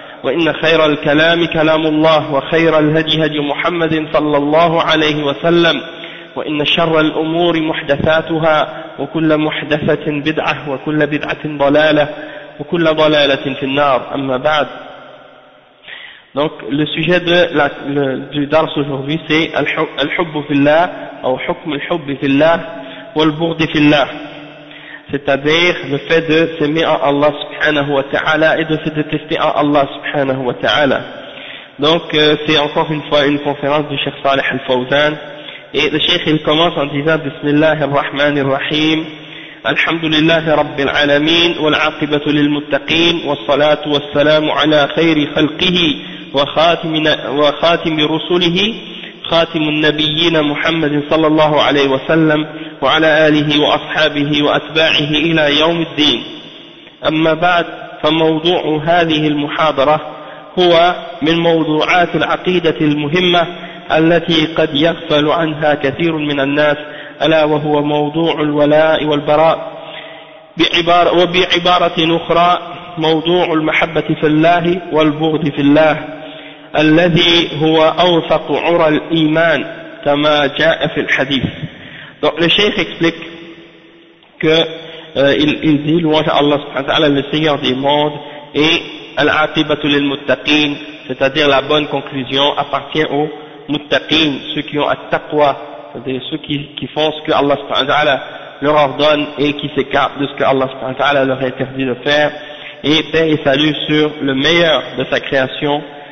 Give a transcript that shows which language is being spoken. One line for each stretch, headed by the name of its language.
Arabic: وإن خير الكلام كلام الله وخير الهدي هدي محمد صلى الله عليه وسلم وإن شر الأمور محدثاتها وكل محدثة بدعة وكل بدعة ضلالة وكل ضلالة في النار أما بعد.
French: Donc le sujet de la, du dars aujourd'hui c'est al-hubbu fillah ou hukm al-hubbu fillah wal-bughd fillah, c'est-à-dire le fait de s'aimer à Allah subhanahu wa ta'ala et de se détester à Allah subhanahu wa ta'ala. Donc c'est encore une fois une conférence du Cheikh Saleh al-Fawzan, et le Cheikh il commence en disant Bismillah ar-Rahman ar-Rahim,
Arabic: الحمد لله رب العالمين والعاقبة للمتقين والصلاة والسلام على خير خلقه وخاتم رسله خاتم النبيين محمد صلى الله عليه وسلم وعلى آله وأصحابه وأتباعه إلى يوم الدين. أما بعد فموضوع هذه المحاضرة هو من موضوعات العقيدة المهمة التي قد يغفل عنها كثير من الناس ألا وهو موضوع الولاء والبراء وبعبارة أخرى موضوع المحبة في الله والبغض في الله الذي هو أوثق عرى الإيمان كما جاء في الحديث.
French: Donc le Cheikh explique qu'il dit loin à Allah subhanahu wa ta'ala le Seigneur des mondes et al-aqibatu lil-muttaqin, c'est-à-dire la bonne conclusion appartient aux muttaqin, ceux qui ont at-taqwa, c'est-à-dire ceux qui font ce que Allah subhanahu wa ta'ala leur ordonne et qui s'écartent de ce que Allah subhanahu wa ta'ala leur a interdit de faire, et paix et salut sur le meilleur de sa création,